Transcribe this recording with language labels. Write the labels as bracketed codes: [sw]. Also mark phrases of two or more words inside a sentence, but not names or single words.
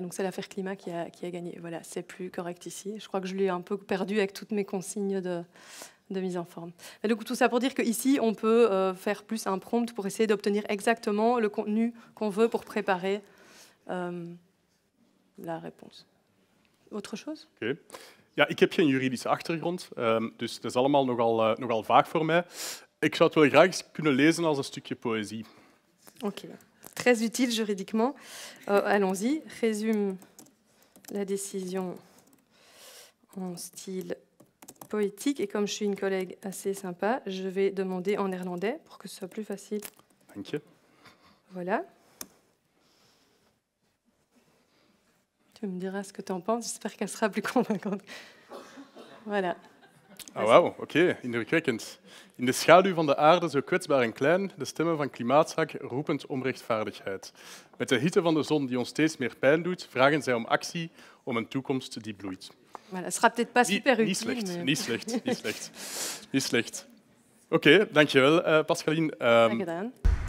[fr] Donc, c'est l'affaire Climat qui a gagné. Voilà, c'est plus correct ici. Je crois que je l'ai un peu perdu avec toutes mes consignes de mise en forme. Et donc, tout ça pour dire qu'ici, on peut faire plus un prompt pour essayer d'obtenir exactement le contenu qu'on veut pour préparer la réponse. Autre chose? [nl] Oké. Ja, ik heb geen juridische achtergrond, dus dat is allemaal nogal vaag voor mij. Ik zou het wel graag eens kunnen lezen als een stukje poëzie. [fr] Ok. Très utile juridiquement. Allons-y. Résume la décision en style poétique. Et comme je suis une collègue assez sympa, je vais demander en néerlandais pour que ce soit plus facile. [nl] Dank je. [fr] Voilà. Tu me diras ce que tu en penses. J'espère qu'elle sera plus convaincante. Voilà. [nl] Ah, wauw, oké, indrukwekkend. In de schaduw van de aarde, zo kwetsbaar en klein, de stemmen van klimaatzaak roepend om rechtvaardigheid. Met de hitte van de zon die ons steeds meer pijn doet, vragen zij om actie, om een toekomst die bloeit. [fr] Voilà, ce sera peut-être pas super [nl] niet [fr] utile. [nl] Slecht, [fr] Mais... [nl] niet slecht. Oké, dankjewel, Pascaline. Graag gedaan.